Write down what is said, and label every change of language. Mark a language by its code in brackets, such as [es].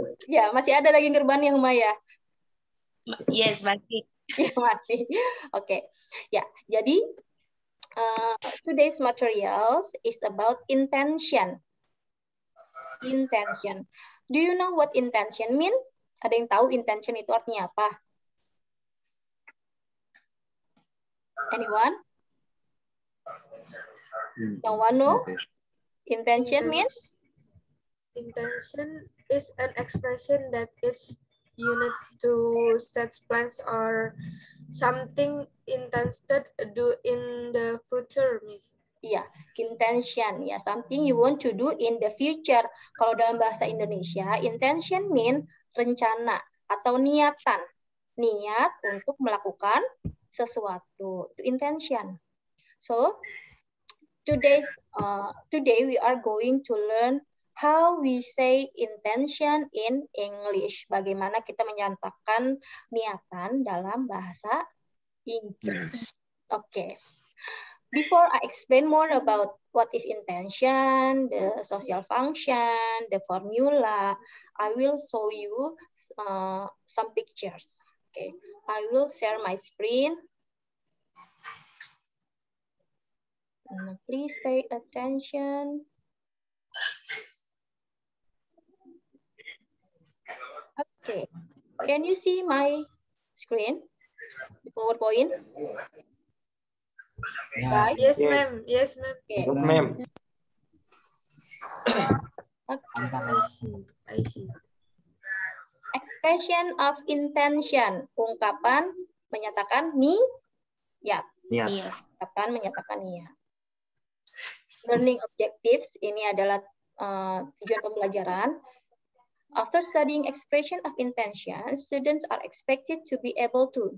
[id] Ya, masih ada daging kurbannya Humaya. [en] Yes, [id] masih. Ya, masih. Oke. Ya, jadi [en] today's materials is about intention. Intention. Do you know what intention mean? [id] Ada yang tahu intention itu artinya apa? [en] Anyone? No one know? Intention means? Intention is an expression that is used to set plans or something intended do in the future, Miss. Ya, intention ya, something you want to do in the future. [id] Kalau dalam bahasa Indonesia, intention mean rencana atau niatan. Niat untuk melakukan sesuatu. Itu intention. [en] So, today we are going to learn how we say intention in English. [id] Bagaimana kita menyatakan niatan dalam bahasa Inggris. Oke. [en] Before I explain more about what is intention, the social function, the formula, I will show you some pictures. Okay, I will share my screen. Please pay attention. Okay, can you see my screen? The PowerPoint? Guys? Yes, ma'am. Yes, ma'am. Okay. Ma'am. Okay. I see. Expression of intention, [id] ungkapan menyatakan niat. Niat. Ungkapan menyatakan niat. [en] Learning objectives, [id] ini adalah tujuan pembelajaran. [en] After studying expression of intention, students are expected to be able to.